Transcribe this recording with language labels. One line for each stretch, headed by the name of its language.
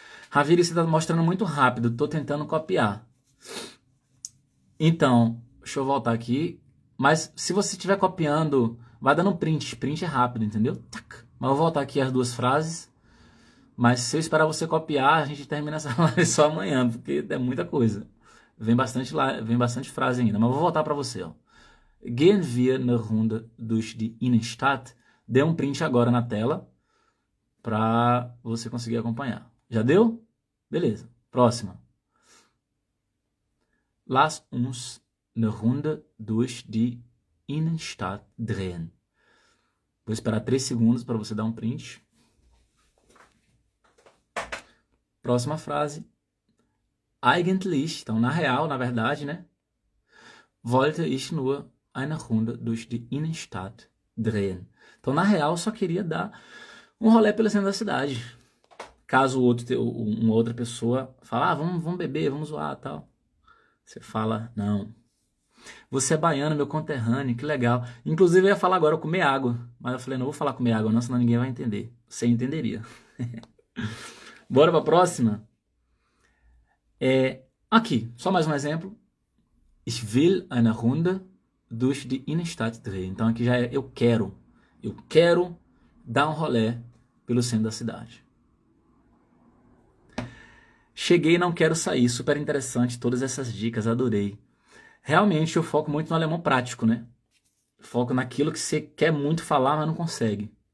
Portuguese: Raviri, você está mostrando muito rápido, estou tentando copiar. Então, deixa eu voltar aqui, mas se você estiver copiando, vai dando print é rápido, entendeu? Tac. Mas eu vou voltar aqui as duas frases. Mas se eu esperar você copiar, a gente termina essa live só amanhã, porque é muita coisa. Vem bastante frase ainda. Mas eu vou voltar para você. Ó.
German: Gehen wir eine Runde durch die Innenstadt.
Portuguese: Dê um print agora na tela para você conseguir acompanhar. Já deu? Beleza. Próxima.
German: Lass uns eine Runde durch die Innenstadt drehen.
Portuguese: Vou esperar 3 segundos para você dar um print. Próxima frase.
German: Eigentlich,
Portuguese: então na real, na verdade, né?
German: Wollte ich nur eine Runde durch die Innenstadt drehen.
Portuguese: Então na real, eu só queria dar um rolê pelo centro da cidade. Caso uma outra pessoa fale, vamos beber, vamos zoar e tal. Você fala, não. Você é baiano, meu conterrâneo, que legal. Inclusive eu ia falar agora comer água. Mas eu falei, não vou falar comer água não, senão ninguém vai entender. Você entenderia. Bora pra próxima? Aqui, só mais um exemplo.
German: Ich will eine Runde durch die Innenstadt drehen.
Portuguese: Então aqui já é eu quero. Eu quero dar um rolê pelo centro da cidade. Cheguei e não quero sair. Super interessante todas essas dicas, adorei. Realmente eu foco muito no alemão prático, né? Foco naquilo que você quer muito falar, mas não consegue.